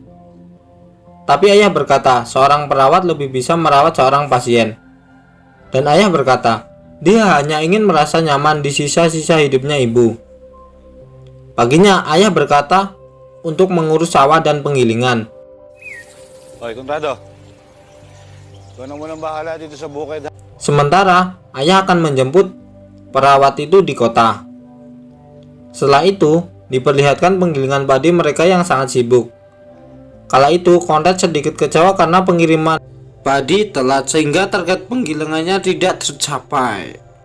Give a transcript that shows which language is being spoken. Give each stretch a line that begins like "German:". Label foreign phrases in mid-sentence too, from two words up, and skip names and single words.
Indonesian: Tapi ayah berkata, seorang perawat lebih bisa merawat seorang pasien. Dan ayah berkata, dia hanya ingin merasa nyaman di sisa-sisa hidupnya ibu. Paginya, ayah berkata untuk mengurus sawah dan penggilingan.
Filipino: Hoy, Conrado. Ikaw na munang bahala dito sa bukid.
Indonesian: Sementara, ayah akan menjemput perawat itu di kota. Setelah itu, diperlihatkan penggilingan padi mereka yang sangat sibuk. Kala itu, Conrad sedikit kecewa karena pengiriman padi telat sehingga target penggilingannya tidak tercapai.